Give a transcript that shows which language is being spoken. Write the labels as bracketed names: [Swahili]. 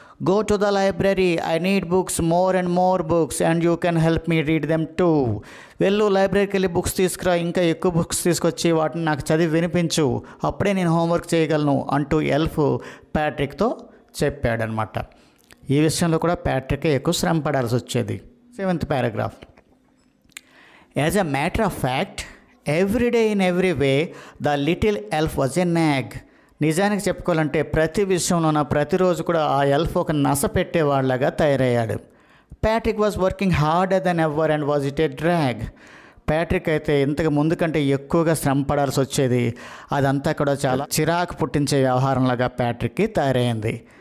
[English] Go to the library, I need books, more and more books and you can help me read them too. [Telugu] వెళ్ళు, లైబ్రరీకి వెళ్ళి books తీసుకురా, ఇంకా ఎక్కువ books తీసుకొచ్చి వాటిని నాకు చదివి వినిపించు, అప్పుడే నేను హోంవర్క్ చేయగలను అంటూ ఎల్ఫ్ ప్యాట్రిక్తో చెప్పాడనమాట. ఈ విషయంలో కూడా ప్యాట్రిక్ ఎక్కువ శ్రమ పడాల్సి వచ్చేది. [English] 7th paragraph. As a matter of fact, every day in every way, the little elf was a nag. [Telugu] నిజానికి చెప్పుకోవాలంటే ప్రతి విషయంలోన ప్రతిరోజు కూడా ఆ ఎల్ఫ్ ఒక నస పెట్టేవాళ్ళగా తయారయ్యాడు. [English] Patrick was working harder than ever and was it a drag. [Telugu] Patrick అయితే ఇంతకు ముందు కంటే ఎక్కువగా శ్రమ పడాల్సి వచ్చేది. అదంతా కూడా చాలా చిరాకు పుట్టించే వ్యవహారంలాగా ప్యాట్రిక్కి తయారైంది.